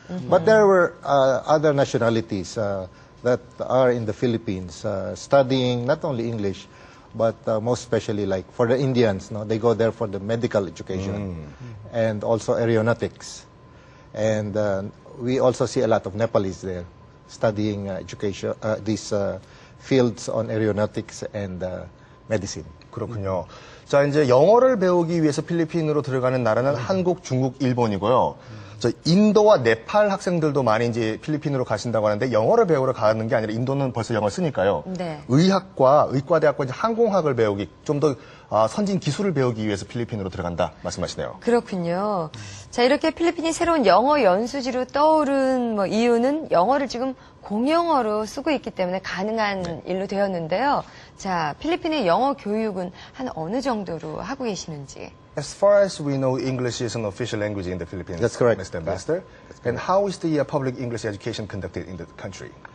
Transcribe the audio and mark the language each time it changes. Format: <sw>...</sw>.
<en>But there were other nationalities that are in the Philippines studying not only English, but most especially like for the Indians, no, they go there for the medical education and also aeronautics. And we also see a lot of Nepalese there studying education, these fields on aeronautics and medicine.</en> <ko>그렇군요. 자, 이제 영어를 배우기 위해서 필리핀으로 들어가는 나라는 한국, 중국, 일본이고요. 저 인도와 네팔 학생들도 많이 이제 필리핀으로 가신다고 하는데 영어를 배우러 가는 게 아니라 인도는 벌써 영어를 쓰니까요. 네. 의과대학과 이제 항공학을 배우기 좀 더 선진 기술을 배우기 위해서 필리핀으로 들어간다 말씀하시네요. 그렇군요. 자, 이렇게 필리핀이 새로운 영어 연수지로 떠오른 뭐 이유는 영어를 지금 공용어로 쓰고 있기 때문에 가능한 일로 되었는데요. 자, 필리핀의 영어 교육은 한 어느 정도로 하고 계시는지.</ko> <en>As far as we know, English is an official language in the Philippines. That's correct. Mr. Ambassador. And how is the public English education conducted in the country?</en>